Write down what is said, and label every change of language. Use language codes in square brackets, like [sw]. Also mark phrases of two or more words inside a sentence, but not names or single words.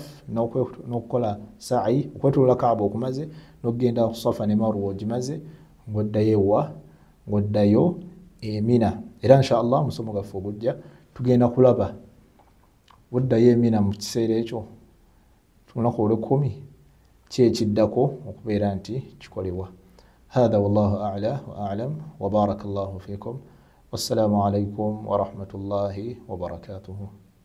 [lg] n'okukola sa'i okwetooloola Kaaba okumaze n'okugenda ku Safa ne Marwa ogimaze ng'oddayo Mina era [ar] إن شاء الله [lg] musomo gaffe ogujja tugenda kulaba buddayo Mina mu kiseera ekyo lunaku olw'ekkumi ki ekiddako okubeera nti kikolebwa [ar] هذا والله أعلى وأعلم وبارك الله فيكم والسلام عليكم ورحمة الله وبركاته